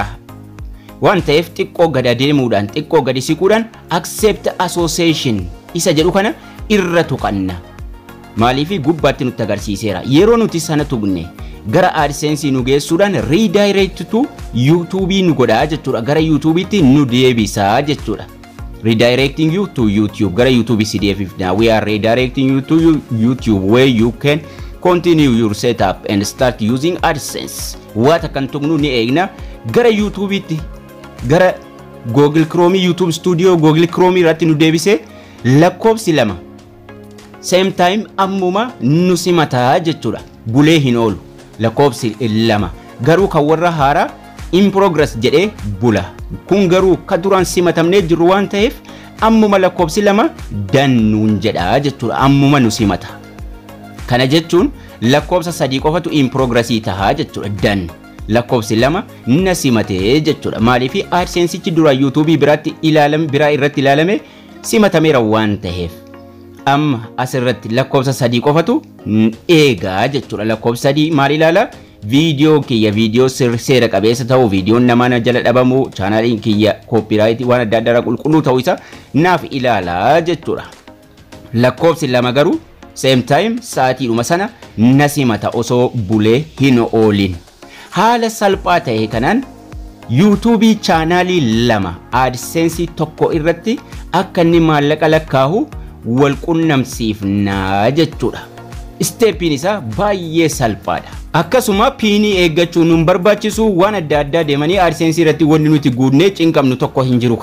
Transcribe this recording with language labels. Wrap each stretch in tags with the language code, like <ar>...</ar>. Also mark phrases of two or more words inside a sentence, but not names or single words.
<om>Waan ta'eef xiqqoo gadi deemuudhaan xiqqoo gadi siquudhaan</om> <en>accept association</en> <om>isa jedhu kana irra tuqanna. Maaliif gubbaatti nutti agarsiiseera. Yeroo nuti sana tuqne gara AdSense nu geessuudhaan</om> <en>redirect to YouTube</en> <om>nu godhaa jechuudha. Gara YouTubetti nu deebisaa jechuudha.</om> <en>Redirecting you to YouTube.</en> <om>Gara YouTube CDF.</om> <en>Now we are redirecting you to YouTube where you can continue your setup and start using AdSense.</en> <om>Wata kan tuqnu ni eegna gara YouTubetti gara Google Chrome YouTube Studio Google Chrome irratti nu deebisee lakkoofsi lama</om> <en>same time</en> <om>ammuma nu simataa jechuudha. Bulee hin oolu lakkoofsi lama garuu kan warra haaraa</om> <en>in progress</en> <om>jedhee bula. Kun garuu ka duraan simatamnee jiru waan ta'eef ammuma lakkoofsi lama dannuun jedhaa jechuudha. Ammuma nu simata. Kana jechuun lakkoofsa sadii qofatu</om> <en>in progress</en> <om>tahaa jechuudha. Dan lakkoofsi lama na simatee jechuudha. Maaliif AdSense dura YouTube biraatti irratti ilaalame simatameera waan ta'eef. Amma asirratti lakkoofsa sadii qofatu eegaa jechuudha. Lakkoofsa sadii maal ilaala? Video kiyya video seera qabeessa ta'uu viidiyoon namaa jala dhabamu chaanaliin kiyya copyright waan adda addaa qulqulluu ta'uu isa naaf ilaala jechuudha. Lakkoofsi lama garuu</om> <en>same time</en> <om>sa'aatiidhuma sana na simata osoo bulee hin oolin. Haala salphaa ta'e kanaan YouTube chaanalii lama AdSense tokko irratti akka inni maallaqa lakkaa'u wal qunnamsiifnaa jechuudha. Steppiin isaa baay'ee salphaadha. Akkasuma piinii eeggachuu nun barbaachisu waan adda addaa deemanii AdSense irratti wanni nuti guunnee cinqabnu tokko hin jiru.</om>